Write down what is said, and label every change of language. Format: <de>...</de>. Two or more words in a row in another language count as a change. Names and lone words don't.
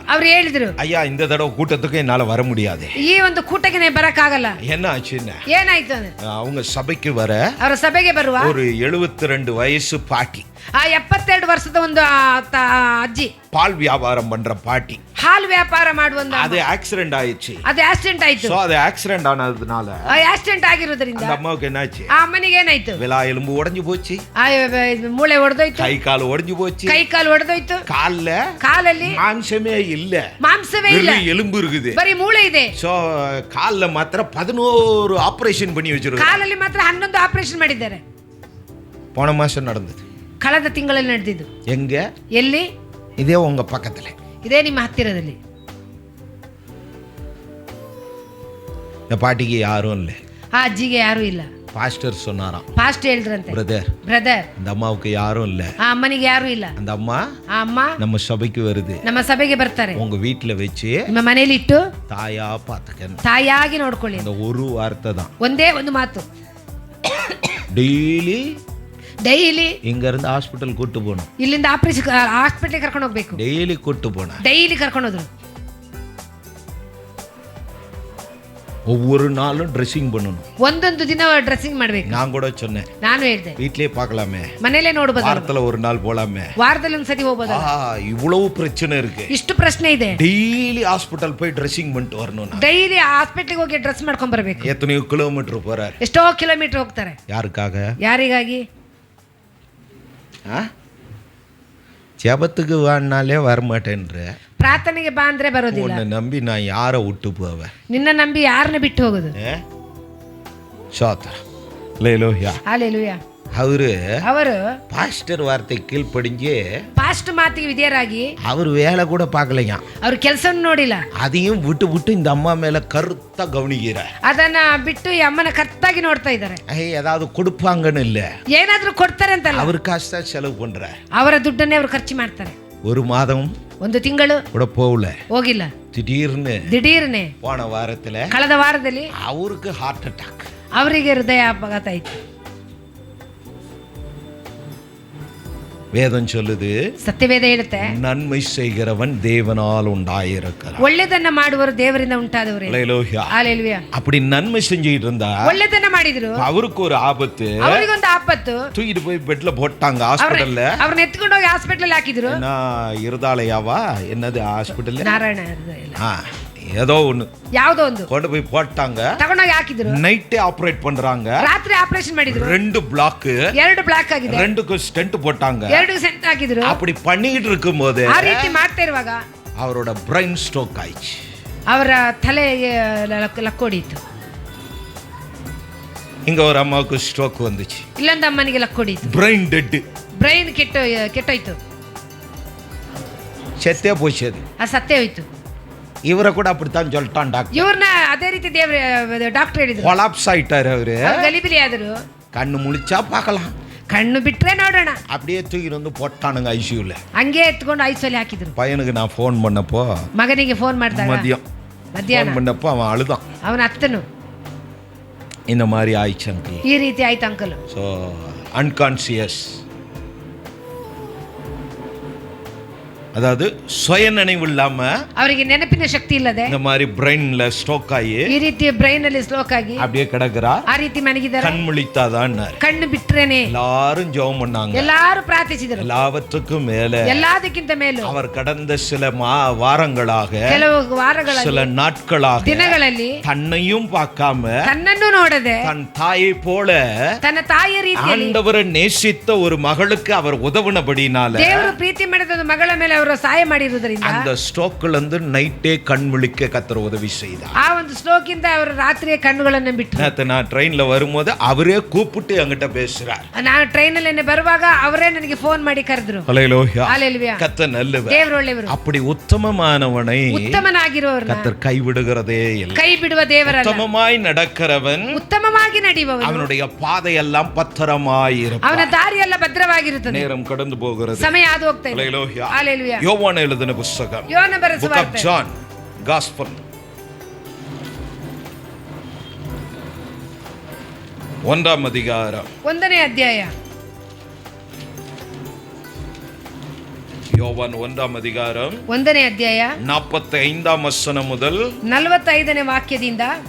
<kn>ಅವ್ರು ಹೇಳಿದ್ರು,</kn> <ta>ஐயா இந்த தடவை கூட்டத்துக்கு என்னால வர முடியாது.</ta> <kn>ಈ ಒಂದು ಕೂಟಕ್ಕೆ ಬರಕ್ಕಾಗಲ್ಲ.</kn> <ta>என்ன ಆச்சுன்னா,</ta> <kn>ಏನಾಯ್ತು ಅಂದ್ರೆ,</kn> <ta>அவங்க சபைக்கு வர</ta> <kn>ಅವರ ಸಭೆಗೆ ಬರುವ</kn> <ta>ஒரு 72 வயசு பாட்டி,</ta> <kn>ಆ 72 ವರ್ಷದ ಒಂದು ಅಜ್ಜಿ,</kn> <ta>பால் வியாபாரம் பண்ற பாட்டி,</ta> <kn>ಹಾಲು ವ್ಯಾಪಾರ ಮಾಡುವ,</kn> <ta>அது ஆக்சிடென்ட் ஆயிடுச்சு.</ta> <kn>ಅದು ಆಕ್ಸಿಡೆಂಟ್ ಆಯ್ತು.</kn> <ta>சோ அது ஆக்சிடென்ட் ஆனதுனால</ta> <kn>ಆ ಆಕ್ಸಿಡೆಂಟ್ ಆಗಿರೋದ್ರಿಂದ</kn> <ta>அந்த அம்மாவுக்கு என்னாச்சு,</ta> <kn>ಆ ಅಮ್ಮನಿಗೆ ಏನಾಯ್ತು,</kn> <ta>விலா எலும்பு உடைஞ்சு போச்சு,</ta> <kn>ಆ ಮೂಳೆ ಒಡೆದೋಯ್ತು,</kn> <ta>கை கால் உடைஞ்சு போச்சு,</ta> <kn>ಕೈ ಕಾಲು ಒಡೆದೋಯ್ತು,</kn> <ta>கால்ல</ta> <kn>ಕಾಲಲ್ಲಿ</kn> <ta>மாம்சமே இல்ல,</ta> <kn>ಮಾಂಸವೇ ಇಲ್ಲ,</kn> <ta>வெறும் எலும்பு இருக்குது.</ta> <kn>ಬರೀ ಮೂಳೆ ಇದೆ.</kn> <ta>சோ கால்ல மாத்திர 11 ஆபரேஷன் பண்ணி வச்சிருக்காங்க.</ta> <kn>ಕಾಲಲ್ಲಿ ಮಾತ್ರ 11 ಆಪರೇಷನ್ ಮಾಡಿದ್ದಾರೆ.</kn> <ta>போன மாசம் நடந்தது.</ta> <kn>ಕಳೆದ ತಿಂಗಳಲ್ಲಿ ನಡೆದಿದ್ದು.</kn> <ta>எங்க?</ta> <kn>ಎಲ್ಲಿ?</kn> <ta>இதே உங்க பக்கத்துல,</ta> <kn>ಇದೇ ನಿಮ್ಮ ಹತ್ತಿರದಲ್ಲಿ.</kn> <ta>இந்த பாட்டிக்கு யாரும் இல்ல.</ta> <kn>ಆ ಅಜ್ಜಿಗೆ ಯಾರು ಇಲ್ಲ.</kn> <ta>பாஸ்டர் சொன்னாராம்,</ta> <kn>ಪಾಸ್ಟ್ ಹೇಳಿದ್ರಂತೆ,</kn> <ta>பிரதர் இந்த அம்மாவுக்கு யாரும் இல்ல,</ta> <kn>ಆ ಅಮ್ಮನಿಗೆ ಯಾರು ಇಲ್ಲ,</kn> <ta>அந்த அம்மா</ta> <kn>ಆ ಅಮ್ಮ</kn> <ta>நம்ம சபைக்கு வருது,</ta> <kn>ನಮ್ಮ ಸಭೆಗೆ ಬರ್ತಾರೆ,</kn> <ta>உங்க வீட்டுல வச்சு</ta> <kn>ನಿಮ್ಮ ಮನೆಯಲ್ಲಿ ಇಟ್ಟು</kn> <ta>தாயா பாத்துக்க,</ta> <kn>ತಾಯಾಗಿ ನೋಡ್ಕೊಳ್ಳಿ.</kn> <ta>அந்த ஒரு வார்த்தை தான்,</ta> <kn>ಒಂದೇ ಒಂದು ಮಾತು.</kn> <ta>டெய்லி இங்க இருந்து ஹாஸ்பிட்டல் கூட்டு போகணும்,</ta> <kn>ಇಲ್ಲಿಂದ ಹಾಸ್ಪಿಟಲ್ ಕರ್ಕೊಂಡು ಹೋಗ್ಬೇಕು,</kn> <ta>டெய்லி கூட்டு போன,</ta> <kn>ಡೈಲಿ ಕರ್ಕೊಂಡು ಹೋದ್ರು,</kn> <ta>ஒவ்வொரு நாளும் ட்ரெஸ்ஸிங் பண்ணணும்,</ta> <kn>ಒಂದೊಂದು ದಿನ ಡ್ರೆಸ್ಸಿಂಗ್ ಮಾಡ್ಬೇಕು.</kn> <ta>நான் கூட சொன்னேன்,</ta> <kn>ನಾನು ಹೇಳ್ದೆ,</kn> <ta>வீட்லயே பார்க்கலாமே,</ta> <kn>ಮನೇಲೆ ನೋಡಬಹುದು,</kn> <ta>வாரத்துல ஒரு நாள் போலாமே,</ta> <kn>ವಾರದಲ್ಲಿ ಒಂದ್ಸತಿ ಹೋಗಬಹುದು.</kn> <ta>இவ்வளவு பிரச்சனை இருக்கு,</ta> <kn>ಇಷ್ಟು ಪ್ರಶ್ನೆ ಇದೆ.</kn> <ta>டெய்லி ஹாஸ்பிட்டல் போய் ட்ரெஸ்ஸிங் பண்ணிட்டு வரணும்.</ta> <kn>ಡೈಲಿ ಹಾಸ್ಪಿಟಲ್ ಹೋಗಿ ಡ್ರೆಸ್ ಮಾಡ್ಕೊಂಡ್ ಬರ್ಬೇಕು.</kn> <ta>எத்தனையோ கிலோமீட்டர் போறாரு.</ta> <kn>ಎಷ್ಟೋ ಕಿಲೋಮೀಟರ್ ಹೋಗ್ತಾರೆ.</kn> <ta>யாருக்காக?</ta> <kn>ಯಾರಿಗಾಗಿ?</kn> <ta>ஜபத்துக்கு வானாலே வரமாட்டேன்ற.</ta> <kn>ಪ್ರಾರ್ಥನೆಗೆ ಬಾ ಅಂದ್ರೆ ಬರೋದಿಲ್ಲ.</kn> <ta>உன்னை நம்பி நான் யாரை விட்டு போவேன்?</ta> <kn>ನಿನ್ನ ನಂಬಿ ಯಾರನ್ನ ಬಿಟ್ಟು ಹೋಗೋದು?</kn> <ta>சோத்திர லேலோயா. ஹalleluya. அவரு பாஸ்டர் வார்த்தை கீழ்ப்படிஞ்சு</ta> <kn>பாஸ்டர் ಮಾತಿಗೆ ವಿಧೇಯರಾಗಿ</kn> <ta>அவர் வேலை கூட பார்க்கலையா,</ta> <kn>அவர் ಕೆಲಸವನ್ನು ನೋಡಿಲ್ಲ.</kn> <ta>அதையும் விட்டு இந்த அம்மா மேல கருத்தா கவனிக்கிறார்.</ta> <kn>ಅದನ್ನ ಬಿಟ್ಟು ಈ ಅಮ್ಮನ ಕರ್ತಾಗಿ ನೋಡ್ತಾ ಇದ್ದಾರೆ.</kn> <ta>ஏதாவது கொடுப்பாங்கன்னு இல்ல,</ta> <kn>ಏನಾದ್ರೂ ಕೊಡ್ತಾರೆ ಅಂತಲ್ಲ,</kn> <ta>அவர் காசு தான் செலவு பண்றார்.</ta> <kn>ಅವರ ದುಡ್ಡನ್ನೇ ಅವರು ಖರ್ಚು ಮಾಡ್ತಾರೆ.</kn> <ta>ஒரு மாதம்</ta> <kn>ಒಂದು ತಿಂಗಳು</kn> <ta>கூட போகல,</ta> <kn>ಹೋಗಿಲ್ಲ. ದಿಢೀರ್ನೆ</kn> <ta>போன வாரத்துல</ta> <kn>ಕಳೆದ ವಾರದಲ್ಲಿ</kn> <ta>அவருக்கு ஹார்ட் அட்டாக்,</ta> <kn>ಅವರಿಗೆ ಹೃದಯ ಆಘಾತ ಆಯ್ತು.</kn> <ta>வேதம் சொல்லுது,</ta> <kn>ಸತ್ಯವೇದ ಹೇಳುತ್ತೆ,</kn> <ta>நன்மை செய்கிறவன் தேவனால் உண்டாயிருக்கிறான்.</ta> <kn>ಒಳ್ಳೆದನ್ನ ಮಾಡುವರು ದೇವರಿಂದ ಉಂಟಾದವರು.</kn> <ta>ஹalleluya. அப்படி நன்மை செஞ்சிட்டு இருந்தா</ta> <kn>ಒಳ್ಳೆದನ್ನ ಮಾಡಿದ್ರು,</kn> <ta>அவருக்கு ஒரு ஆபத்து,</ta> <kn>ಅವರಿಗೊಂದು ಆಪತ್ತು.</kn> <ta>தூக்கிட்டு போய் பெட்ல போட்டாங்க ஹாஸ்பிடல்ல.</ta> <kn>ಅವ್ರನ್ನ ಎತ್ಕೊಂಡು ಹೋಗಿ ಹಾಸ್ಪಿಟಲ್ ಹಾಕಿದ್ರು.</kn> <ta>இருதாலயாவா என்னது ஹாஸ்பிடல்,</ta> <kn>ನಾರಾಯಣ</kn> <ta>ஏதோ ஒண்ணு</ta> <kn>ಯಾವ್ದೋ ಒಂದು</kn> <ta>கொண்டு போய் போட்டாங்க,</ta> <kn>ತಗೊಂಡೋಗಿ ಹಾಕಿದ್ರು.</kn> <ta>நைட்டே ஆபரேட் பண்றாங்க,</ta> <kn>ರಾತ್ರಿ ಆಪರೇಷನ್ ಮಾಡಿದ್ರು.</kn> <ta>2 பிளாக்</ta> <kn>ಆಗಿದೆ,</kn> <ta>2க்கு ஸ்டென்ட் போட்டாங்க.</ta> <kn>2 ಸೆಂಟ್ ಹಾಕಿದ್ರು.</kn> <ta>அப்படி பண்ணிட்டு இருக்கும்போது</ta> <kn>ಆ ರೀತಿ ಮಾಡ್ತಾ ಇರುವಾಗ</kn> <ta>அவரோட</ta> <en>brain stroke</en> <ta>ஆயிடுச்சு.</ta> <kn>ಅವರ ತಲೆಗೆ ಲಕ್ಕೋಡಿತ್ತು.</kn> <ta>இங்க ஒரு அம்மாவுக்கு ஸ்ட்ரோக் வந்துச்சு,</ta> <kn>ಇಲ್ಲೊಂದು ಅಮ್ಮನಿಗೆ ಲಕ್ಕೋಡಿತ್ತು.</kn> <en>brain dead,</en> <kn>ಬ್ರೈನ್ ಕೆಟ್ಟೋಯ್ತು,</kn> <ta>செத்தே போச்சு. அது</ta> <kn>ಸತ್ತೇ ಹೋಯ್ತು.</kn> <ta>இவரை கூட அப்படித்தான் சொல்லிட்டான் டாக்டர்.</ta> <kn>ಇವ್ರನ್ನ ಅದೇ ರೀತಿ ಡಾಕ್ಟರ್ ಹೇಳಿದ್ರು.</kn> <ta>கொலாப்ஸ் ஆயிட்டாரு அவரு.</ta> <kn>ಗಲಿಬಿಲಿ ಆದ್ರು.</kn> <ta>கண்ணு முழிச்சா பார்க்கலாம்,</ta> <kn>ಕಣ್ಣು ಬಿಟ್ರೆ ನೋಡೋಣ.</kn> <ta>அப்படியே தூக்கி வந்து போட்டானுங்க ஐசியூல.</ta> <kn>ಹಂಗೆ ಎತ್ಕೊಂಡು ಐಸಿಯುಲಿ ಹಾಕಿದ್ರು.</kn> <ta>பையனுக்கு நான் ஃபோன் பண்ணப்போ,</ta> <kn>ಮಗನಿಗೆ ಫೋನ್ ಮಾಡಿದಾಗ ಮಧ್ಯಾಹ್ನ</kn> <ta>பண்ணப்போ அவன் அழுதான்.</ta> <kn>ಅವನ ಅತ್ತನು</kn> <ta>இந்த மாதிரி ஆயிடுச்சு அங்கிள்,</ta> <kn>ಈ ರೀತಿ ಆಯ್ತು ಅಂಕಲ್.</kn> <en>so unconscious,</en> <ta>அதாவது சுய நினைவு இல்லாம,</ta> <kn>ಅವರಿಗೆ ನೆನಪಿನ ಶಕ್ತಿ ಇಲ್ಲದೆ</kn> <ta>இந்த மாதிரி பிரெயின்ல ஸ்ட்ரோக் ஆகி</ta> <kn>ಈ ರೀತಿ ಬ್ರೈನ್ ಅಲ್ಲಿ ಸ್ಟ್ರೋಕ್ ಆಗಿ</kn> <ta>அப்படியே கிடக்குறா.</ta> <kn>ಆ ರೀತಿ ಮನಗಿದ್ದಾರೆ.</kn> <ta>கண் முழித்தாதான்,</ta> <kn>ಕಣ್ಣು ಬಿಟ್ರೇನೆ.</kn> <ta>எல்லாரும் ஜெபம் பண்ணாங்க,</ta> <kn>ಎಲ್ಲಾರು ಪ್ರಾರ್ಥಿಸಿದರು.</kn> <ta>எல்லாவற்றுக்கும் மேல</ta> <kn>ಎಲ್ಲದಕ್ಕಿಂತ ಮೇಲೂ</kn> <ta>அவர் கடந்த சில வாரங்களாக,</ta> <kn>ಕೆಲವು ವಾರಗಳಲ್ಲಿ,</kn> <ta>சில நாட்களாக</ta> <kn>ದಿನಗಳಲ್ಲಿ</kn> <ta>தன்னையும் பார்க்காம,</ta> <kn>ತನ್ನನ್ನು ನೋಡದೆ</kn> <ta>தன் தாயை போல</ta> <kn>ತನ್ನ ತಾಯಿಯ ರೀತಿಯಲ್ಲಿ</kn> <ta>ஆண்டவரை நேசித்த ஒரு மகளுக்கு அவர் உதவுனபடினால</ta> <kn>ದೇವರು ಪ್ರೀತಿ ಮಾಡಿದ ಒಂದು ಮಗಳ ಮೇಲೆ ಅವರು ಸಹಾಯ ಮಾಡಿರುವುದರಿಂದ</kn> <ta>அந்த ஸ்ட்ரோக்ல இருந்து நைட்டே கண் முழிக்க கர்த்தர் உதவி செய்தார்.</ta> <kn>ಆ ಒಂದು ಸ್ಟ್ರೋಕ್ ಇಂದ ಅವರು ರಾತ್ರಿಯ ಕಣ್ಣುಗಳನ್ನು ಬಿಟ್ಟರು.</kn> <ta>நேத்து நான் ட்ரெயின்ல வரும்போது அவரೇ கூப்பிட்டு என்கிட்ட பேசுறார்.</ta> <kn>ನಾನು ಟ್ರೈನ್ ಅಲ್ಲಿ ಬರುವಾಗ ಅವರೇ ನನಗೆ ಫೋನ್ ಮಾಡಿ ಕರೆದ್ರು.</kn> <ta>ஹalleluya. கர்த்தர் நல்லவர்,</ta> <kn>ದೇವರು ಒಳ್ಳೆಯವರು.</kn> <ta>அப்படி உத்தமமானவனை</ta> <kn>ಉತ್ತಮನಾಗಿರುವವರನ್ನ</kn> <ta>கர்த்தர் கைவிடுகிறதே இல்லை.</ta> <kn>ಕೈ ಬಿಡುವ ದೇವರಲ್ಲ.</kn> <ta>உத்தமமாய் நடக்கிறவன்</ta> <kn>ಉತ್ತಮವಾಗಿ ನಡೆಯುವವನು,</kn> <ta>அவனுடைய பாதையெல்லாம் பத்திரமாய் இருக்கும்,</ta> <kn>ಅವನ ದಾರಿಯೆಲ್ಲ ಭದ್ರವಾಗಿರುತ್ತದೆ.</kn> <ta>நேரம் கடந்து போகிறது,</ta> <kn>ಸಮಯ ಹಾದು ಹೋಗ್ತಾ ಇದೆ.</kn> <ta>ஹalleluya. யோவான் எழுதின புத்தகம்,</ta> <kn>யோவான் ಬರೆದ</kn> <en>Book of John Gospel,</en> <ta>1ஆம் அதிகாரம்,</ta> <kn>1ನೇ ಅಧ್ಯಾಯ.</kn> <ta>யோவான் 1ஆம் அதிகாரம்</ta> <kn>1ನೇ ಅಧ್ಯಾಯ</kn> <ta>45ஆம் வசனம் முதல்</ta> <kn>45ನೇ ವಾಕ್ಯದಿಂದ</kn>